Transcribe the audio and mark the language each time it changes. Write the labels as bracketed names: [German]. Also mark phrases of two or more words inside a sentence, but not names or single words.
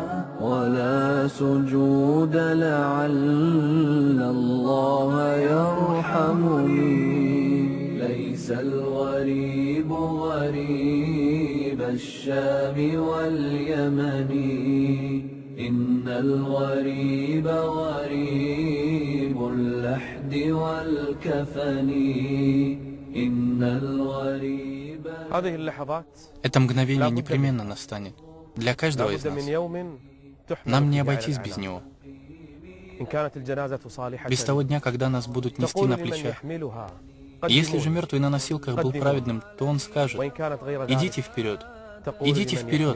[Arabic] ولا سجود لعل الله يرحمني ليس الغريب غريب الشام واليمن إن الغريب غريب اللحد والكفن إن الغريب. هذه اللحظات [Russian] Это мгновение непременно настанет для каждого из нас. Нам не обойтись без него. Без того дня, когда нас будут нести на плечах. Если же мертвый на носилках был праведным, то он скажет: идите вперед, идите вперед.